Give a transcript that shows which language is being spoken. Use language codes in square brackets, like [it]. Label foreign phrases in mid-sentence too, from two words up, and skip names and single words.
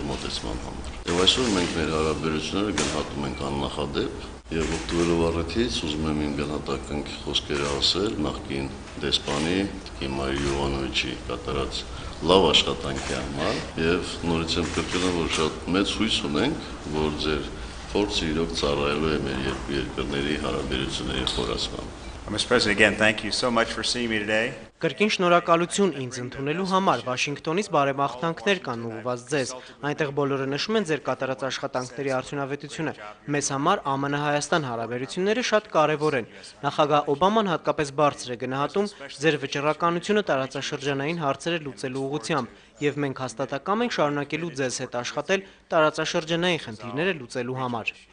[hy] մոտեցման համար։ Եվ այսօր մենք մեր հարաբերությունները գնահատում ենք աննախադեպ եւ օգտվելով առիթից ուզում եմ իմ գնահատականքի խոսքերը ասել նախկին դեսպանի Տիկին Մարիա Յովանովիչի կատարած լավ աշխատանքի համար եւ նորից եմ կրկնում, որ շատ մեծ հույս ունենք, որ ձեր փորձը իրոք ծառայելու է մեր երկու երկրների հարաբերությունների խորացմանը։ [en] Mr. President, again, thank you so much for seeing me today. [hy] Կրկին շնորհակալություն ինձ ընդունելու համար, Վաշինգտոնից բարեմաղթանքներ կան ուղղված ձեզ, այնտեղ բոլորը նշում են ձեր կատարած աշխատանքների արդյունավետությունը, մեզ համար ԱՄՆ-Հայաստան հարաբերությունները շատ կարևոր են, նախագահ Օբաման հատկապես բարձր է գնահատում ձեր վճռականությունը տարածաշրջանային հարցերը լուծելու ուղղությամբ, և մենք հաստատակամ ենք շարունակելու ձեզ հետ աշխատել տարածաշրջանային խնդիրները լուծելու համար։